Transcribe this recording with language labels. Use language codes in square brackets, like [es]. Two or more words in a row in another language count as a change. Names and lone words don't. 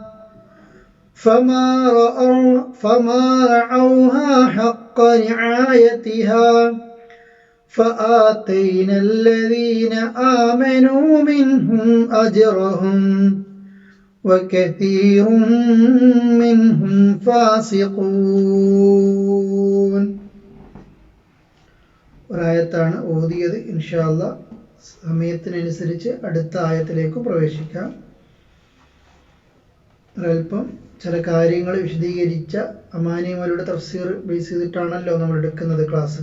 [ar] فما رعوها حق رعايتها فآتينا الذين آمنوا منهم أجرهم وكثير منهم فاسقون. [ml] ഒരായത്താണ് ഓതിയത്. [ar] إن شاء الله [ml] സമയത്തിനനുസരിച്ച് അടുത്ത ആയത്തിലേക്ക് പ്രവേശിക്കാം. ഒരൽപ്പം ചില കാര്യങ്ങൾ വിശദീകരിച്ച അമാനിമകളുടെ തഫ്സീർ ബേസ് ചെയ്തിട്ടാണല്ലോ നമ്മൾ എടുക്കുന്നത് ക്ലാസ്.